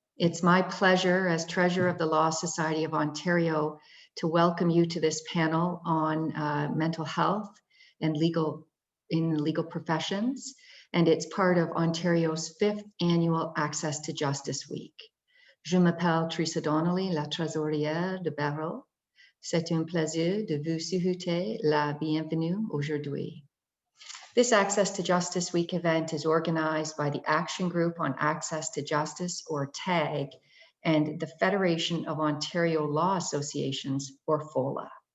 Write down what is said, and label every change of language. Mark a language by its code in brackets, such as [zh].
[en] It's my pleasure as Treasurer of the Law Society of Ontario to welcome you to this panel on mental health and legal professions, and it's part of Ontario's 5th annual Access to Justice Week. [fr] Je m'appelle Teresa Donnelly, la trésorière de Barreau. C'est un plaisir de vous souhaiter la bienvenue aujourd'hui. [en] This Access to Justice Week event is organized by the Action Group on Access to Justice, or TAG, and the Federation of Ontario Law Associations, or FOLA.